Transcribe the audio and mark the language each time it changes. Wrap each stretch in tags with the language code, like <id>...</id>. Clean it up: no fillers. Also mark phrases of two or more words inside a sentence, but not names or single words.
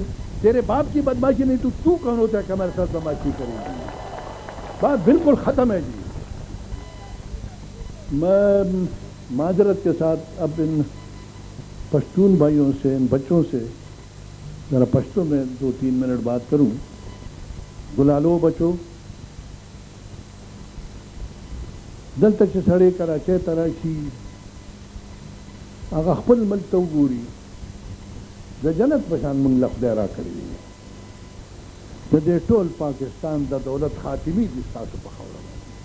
<ur>تیرے باپ کی بدماشی نہیں تو کون ہوتا ہے کہ ہمارے ساتھ بدماشی کریں گے؟ بات بالکل ختم ہے جی۔ میں معذرت کے ساتھ اب ان پشتون بھائیوں سے، ان بچوں سے ذرا پشتوں میں 2-3 منٹ بات کروں۔</ur> <ps>گلالو بچو دلته چې سړی کراچۍ ته راشي هغه خپل ملک ته وګوري، د جنت په شان موږ له خدای راکړي دي، د دې ټول پاکستان د دولت خاتمي دي ستاسو په خاوره باندې۔</ps>